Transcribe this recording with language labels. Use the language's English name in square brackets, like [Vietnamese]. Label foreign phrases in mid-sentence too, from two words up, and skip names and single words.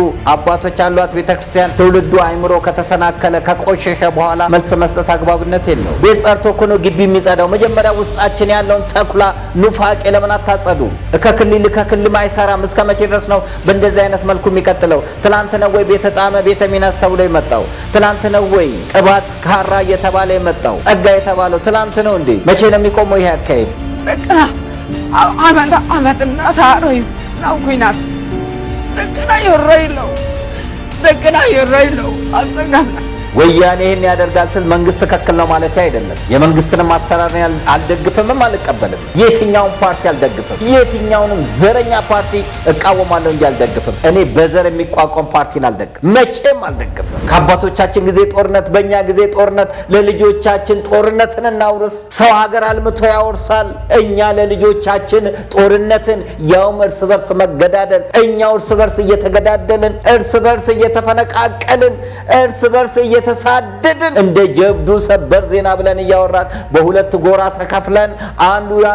[Amharic] አባቶች ያሏት ቤተክርስቲያን ትውልዱ አይምሮ ከተሰናከለ ከቆሸሸ በኋላ መልስ መስጠት አግባብነት የለው ቤት ጸርቶ እኮ ነው ግቢ የሚጸዳው መጀመሪያ ውስጣችን ያለውን ተኩላ ኑፋቄ ለምን አታጸዱ ከክልል አይሰራም እስከ መቼ ድረስ ነው በእንደዚህ አይነት መልኩ የሚቀጥለው ትላንት ነው ወይ ቤተ ጣመ ቤተ ሚናስ ተብሎ የመጣው ትላንት ነው ወይ ቅባት ካራ እየተባለ የመጣው ጸጋ የተባለው ትላንት ነው እንዴ መቼ ነው የሚቆመው ይሄ አካሄድ አመትና ታሮይ ነው ኩይናት ደቅና ይረይለው ደቅና ይረይለው አሰጋና ወያኔ ይሄን ያደርጋል ስል መንግስት ተከክል ነው ማለት አይደለም የመንግስትንም አሰራር አልደግፍምም አልቀበልም የትኛውን ፓርቲ አልደግፍም የትኛውንም ዘረኛ ፓርቲ እቃወማለሁ እንጂ አልደግፍም እኔ በዘር የሚቋቋም ፓርቲን አልደግፍም መቼም አልደግፍም ከአባቶቻችን ጊዜ ጦርነት በእኛ ጊዜ ጦርነት ለልጆቻችን ጦርነትን እናውርስ ሰው ሀገር አልምቶ ያወርሳል እኛ ለልጆቻችን ጦርነትን ያውም እርስ በርስ መገዳደል እኛው እርስ በርስ እየተገዳደልን እርስ በርስ እየተፈነቃቀልን እርስ በርስ እየተሳደድን እንደ ጀብዱ ሰበር ዜና ብለን እያወራን በሁለት ጎራ ተከፍለን አንዱ